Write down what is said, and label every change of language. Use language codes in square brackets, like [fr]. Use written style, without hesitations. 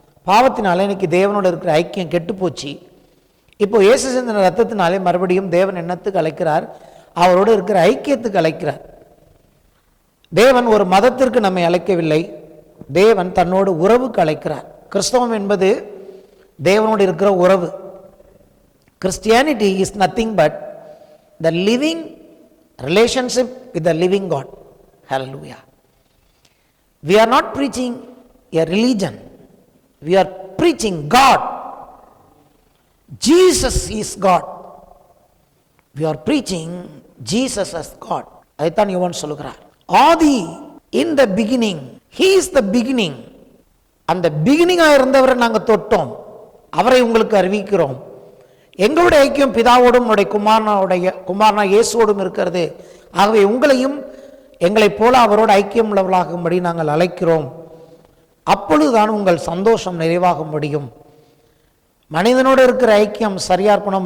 [ta] பாவத்தினாலே இன்னைக்கு தேவனோடு இருக்கிற ஐக்கியம் கெட்டுப்போச்சு. இப்போ இயேசு சிந்தின ரத்தத்தினாலே மறுபடியும் தேவன் என்னத்துக்கு அழைக்கிறார்? அவரோடு இருக்கிற ஐக்கியத்துக்கு அழைக்கிறார். தேவன் ஒரு மதத்திற்கு நம்மை அழைக்கவில்லை, தேவன் தன்னோடு உறவுக்கு அழைக்கிறார். கிறிஸ்தவம் என்பது தேவனோடு இருக்கிற உறவு. [en] Christianity is nothing but the living relationship with the living God. Hallelujah. We are not preaching a religion. We are preaching God. Jesus is God. We are preaching Jesus as God. [ta] அதைத்தான் யோவான் சொல்லுகிறார். ஆதி, [en] in the beginning, he is the beginning. [ta] அந்த பிகினிங்காக இருந்தவரை நாங்கள் தொட்டோம், அவரை உங்களுக்கு அறிவிக்கிறோம். எங்களுடைய ஐக்கியம் பிதாவோடும் உடைய குமாரனா இயேசுவோடும் இருக்கிறது. ஆகவே உங்களையும் எங்களைப் போல அவரோடு ஐக்கியம் உள்ளவர்களாகும்படி நாங்கள் அழைக்கிறோம். அப்பொழுதுதான் உங்கள் சந்தோஷம் நிறைவாக முடியும். மனிதனோடு இருக்கிற ஐக்கியம் சரியா இருக்கணும்.